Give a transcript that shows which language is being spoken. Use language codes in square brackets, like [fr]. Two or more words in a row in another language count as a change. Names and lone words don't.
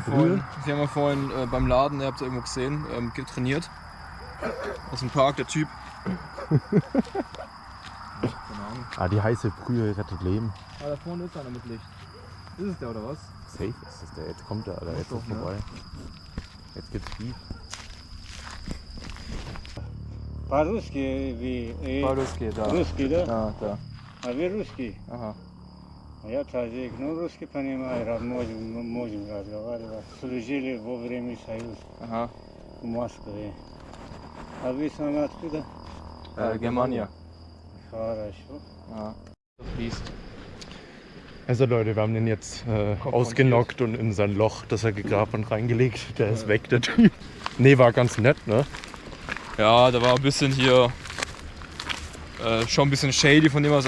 [de] ja vorhin beim Laden, ihr habt es irgendwo gesehen, trainiert. Aus dem Park, der Typ. Keine Ahnung. Ah, die heiße Brühe rettet Leben. Ah, da vorne ist einer mit Licht. Ist es der oder was? Safe ist das der. Jetzt kommt der, Alter. Jetzt ist doch, es vorbei. Jetzt gibt's Beef. [ru] По-русски вы... По-русски, да. Русский, да? Да, да. А вы русский? Ага. А я таджик. Ну, русский понимаю, можем разговаривать. Служили во время Союза Aha. в Москве. А вы сами откуда? Germania. Хорошо. [de] Ja. Fließt. Also Leute, wir haben den jetzt ausgenockt und in sein Loch, das er gegraben und reingelegt. Der ist weg, der Typ. Nee, war ganz nett, ne? Ja, da war ein bisschen hier schon ein bisschen shady von dem was.